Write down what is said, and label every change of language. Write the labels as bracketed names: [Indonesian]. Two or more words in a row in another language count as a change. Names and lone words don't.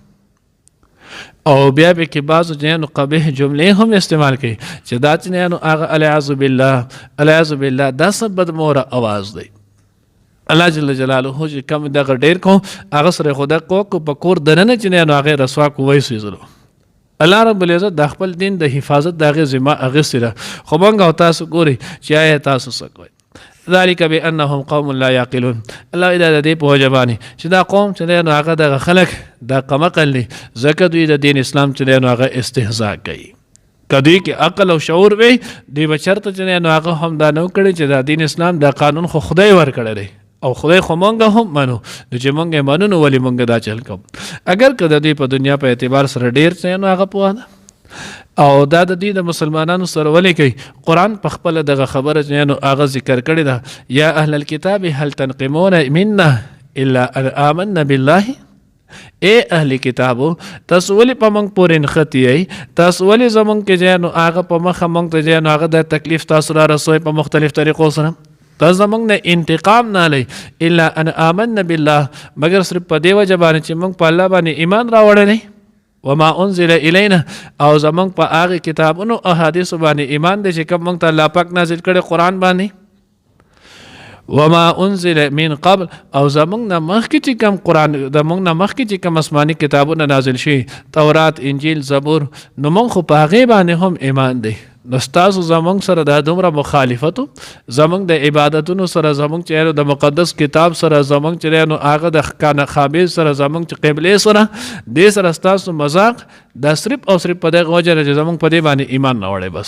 [Pashto] او بیا به کې بعضو جنو قبیح جملې هم استعمال کوي چې دا چې نو هغه [Arabic] العیاذ بالله [Pashto] دا څه بدموره اواز دی [Arabic] الله جل جلاله [Pashto] چې کم دغه ډېر کو هغه سره خو د کوکو په کور دننه چې نو هغې رسوا کو وایسېدلو الله رب العزت د خپل دین د حفاظت د هغې ذمه اخیستې ده خو موږ او تاسو ګورئ چې آیا تاسو څه کوئ [Arabic] ذلك بانهم قوم لا يعقلون [Pashto] الله اذا د دې په وجه باندې چې دا قوم چې نو هغه دغه خلک دا قمقل دي ځکه دوی د دین اسلام چې نو هغه استهزاء کوي که دوی کې عقل او شعور وي دوی به چېرته چې نو هغه هم دا نه کړي چې دا دین اسلام دا قانون خو خدای ورکړی دی او خدای خو مونږ هم منو نو چې مونږ یې منو نو ولې مونږ دا چل کوو اگر که د دوی په دنیا په اعتبار سره ډېر چې نو هغه پوه ده او دا د دې د مسلمانانو سره ولې کوي قرآن په خپله دغه خبره چې نو هغه ذکر کړې ده یا [Arabic] اهل الکتاب هل تنقمون منا الا ان آمنا بالله [Pashto] اے اهل کتابو تاسو ولې په موږ پورې نښتي یئ تاسو ولې زموږ کې چې نو هغه په مخه موږ ته چې نو هغه د تکلیف تاسو را رسوئ په مختلف طریقو سره تاسو زموږ نه انتقام نه لئ [Arabic] الا ان آمنا بالله [Pashto] مګر صرف په دې وجه باندې چې موږ په الله باندې ایمان راوړلی [Arabic] وما انزل الینا [Pashto] او زمونږ په هغې کتابونو احادیثو باندې ایمان دی چې کوم موږ ته الله پاک نازل کړی قرآن باندې [Arabic] وما انزل من قبل [Pashto] او زمونږ نه مخکې چې کوم قرآن د موږ نه مخکې چې کوم آسماني کتابونه نازل شي تورات انجیل زبور نو موږ خو په هغې باندې هم ایمان دی نو ستاسو زمونږ سره دا دومره مخالفتو زمونږ د عبادتونو سره زمونږ چې د مقدس کتاب سره زمونږ چې نو هغه د کانه خابیز سره زمونږ چې قبلې سره دې سره ستاسو مذاق دا صرف او صرف په دغه وجه چې زمونږ په دې باندې ایمان نه وړی